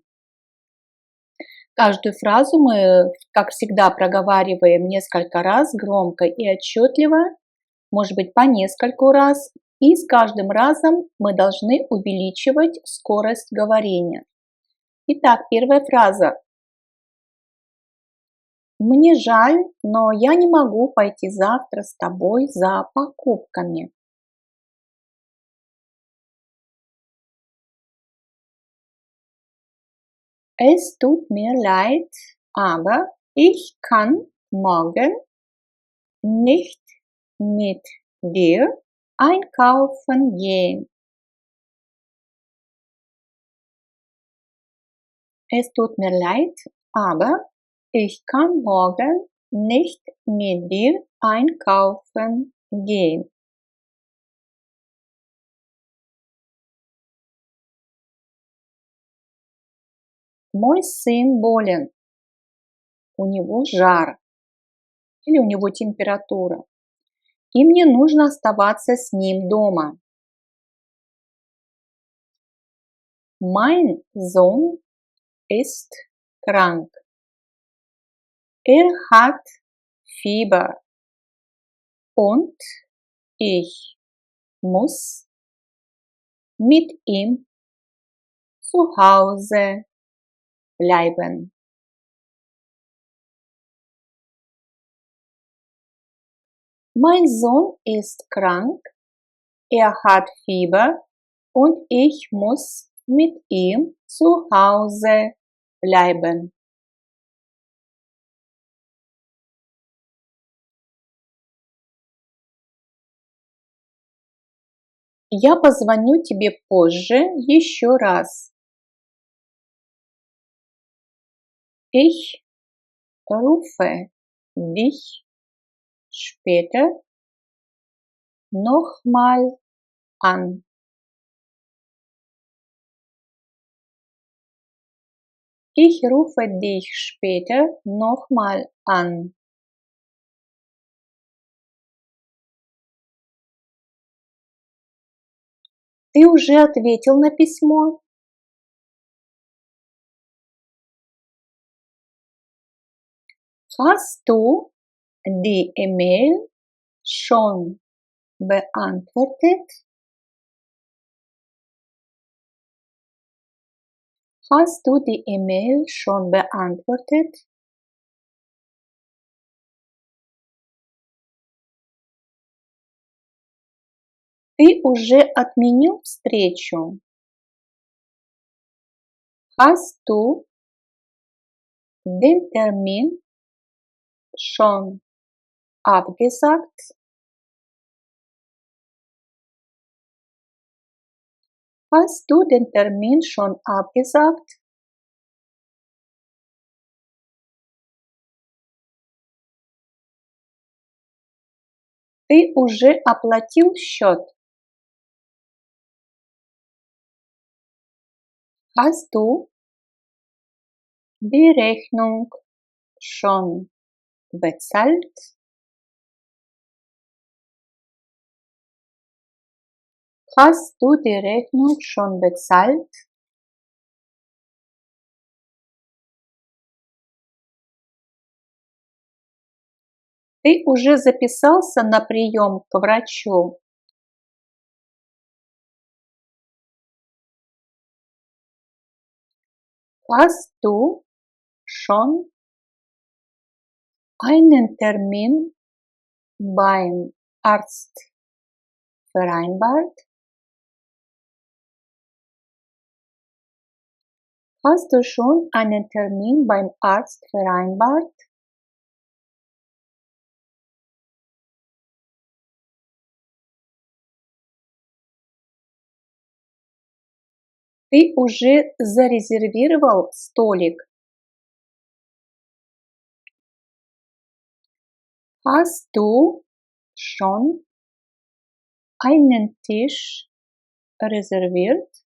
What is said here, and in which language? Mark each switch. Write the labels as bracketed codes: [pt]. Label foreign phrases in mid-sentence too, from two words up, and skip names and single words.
[ru] Каждую фразу мы, как всегда, проговариваем несколько раз громко и отчетливо, может быть, по нескольку раз. И с каждым разом мы должны увеличивать скорость говорения. Итак, первая фраза. Мне жаль, но я не могу пойти завтра с тобой за покупками. [de] Es tut mir leid, aber ich kann morgen nicht mit dir einkaufen gehen. Es tut mir leid, aber ich kann morgen nicht mit dir einkaufen gehen. [ru] Мой сын болен, у него жар или у него температура, и мне нужно оставаться с ним дома. [de] Mein Sohn ist krank. Er hat Fieber und ich muss mit ihm zu Hause bleiben. Mein Sohn ist krank, er hat Fieber und ich muss mit ihm zu Hause bleiben. [ru] Я позвоню тебе позже еще раз. [de] Ich rufe dich später nochmal an. Ich rufe dich später nochmal an. [ru] Ты уже ответил на письмо? [de] Hast du die E-Mail schon beantwortet? Hast du die E-Mail schon beantwortet? [ru] Ты уже отменил встречу? [de] Hast du den Termin schon abgesagt? Hast du den Termin schon abgesagt? [ru] Ты уже оплатил счет? [de] Hast du die Rechnung schon bezahlt? Hast du die Rechnung schon bezahlt? [ru] Ты уже записался на прием к врачу? [de] Hast du schon einen Termin beim Arzt vereinbart? Hast du schon einen Termin beim Arzt vereinbart? [ru] Ты уже зарезервировал столик? [de] Hast du schon einen Tisch reserviert?